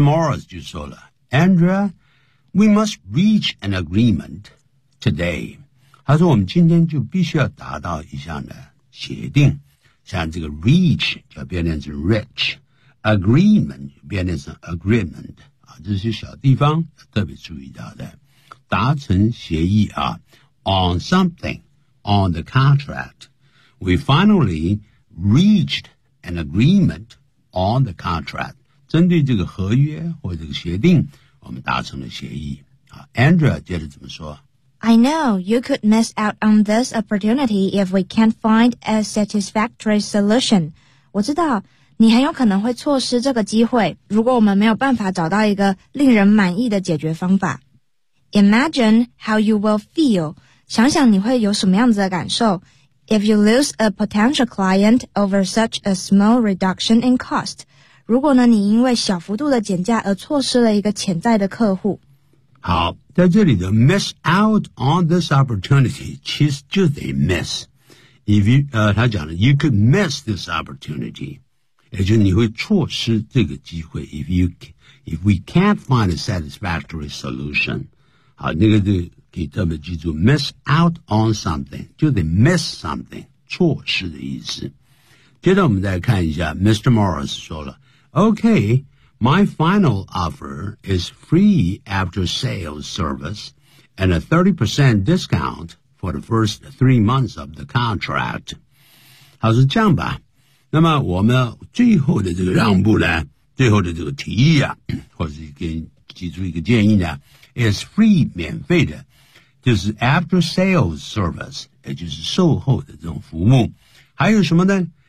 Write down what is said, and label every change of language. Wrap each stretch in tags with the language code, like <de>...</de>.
<zh>Morris 就说了 Andrea</zh> <en>We must reach an agreement today</en> <zh>他说我们今天就必须要达到一项的协定像这个 reach 就变成是</zh> <en>rich agreement</en> <zh>变成是 agreement 这些小地方特别注意到的达成协议啊</zh> <en>on something on the contractWe finally reached an agreement on the contract.</en> <zh>针对这个合约或者这个协定我们达成了协议。 Andrea 接着怎么说</zh> <en>I know you could miss out on this opportunity if we can't find a satisfactory solution.</en> <zh>我知道你很有可能会错失这个机会如果我们没有办法找到一个令人满意的解决方法。</zh> <en>Imagine how you will feel.</en> <zh>想想你会有什么样子的感受。</zh> <en>If you lose a potential client over such a small reduction in cost,</en> <zh>如果呢你因为小幅度的减价而错失了一个潜在的客户。好在这里的</zh> <en>miss out on this opportunity,</en> <zh>其实就得 miss。</zh> <en>If you,</en> <zh>他讲了</zh> <en>you could miss this opportunity,</en> <zh>也就是你会错失这个机会</zh> <en>if we can't find a satisfactory solution.</en> <zh>好，那个就可以特别记住</zh> <en>miss out on something,</en> <zh>就得</zh> <en>miss something,</en> <zh>错失的意思。接着我们再看一下 Mr.</zh> <en>Morris</en> <zh>说了</zh> <en>okay, my final offer is free after sales service and a 30% discount for the first 3 months of the contract.</en> <zh>好，是这样吧。那么我们最后的这个让步呢，最后的这个提议啊，或者给你提出一个建议呢</zh> <en>is free,</en> <zh>免费的，就是</zh> <en>after sales service,</en> <zh>也就是售后的这种服务。还有什么呢？</zh>